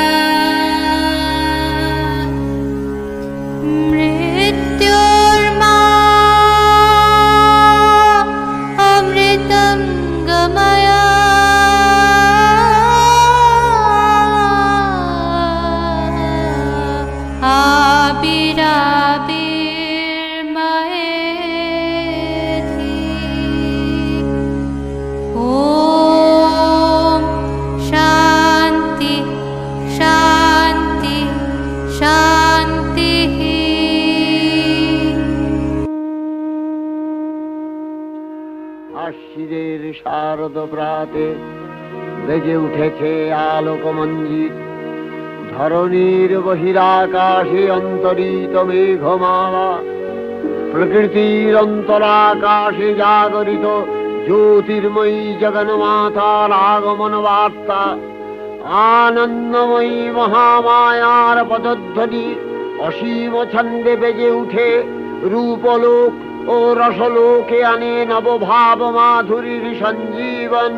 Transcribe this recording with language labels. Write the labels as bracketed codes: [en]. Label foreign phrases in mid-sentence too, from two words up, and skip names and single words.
[sa] मृत्योर्मा अमृतं गमया आविराविर्मयेधि। ॐ शान्ति शान्ति शान्तिः। [bn] আশ্বিনের শারদ প্রাতে বেজে উঠেছে আলোকমঞ্জিত, ধরণীর বহিরাকাশে অন্তরিত মেঘমালা, প্রকৃতির অন্তরাকাশে জাগরিত জ্যোতির্ময়ী জগন্মাতার আগমন বার্তা, আনন্দময়ী মহামায়ার পদধ্বনি অসীম ছন্দে বেজে উঠে রূপলোক ও রসলোকে আনে নবভাব মাধুরীর সঞ্জীবন।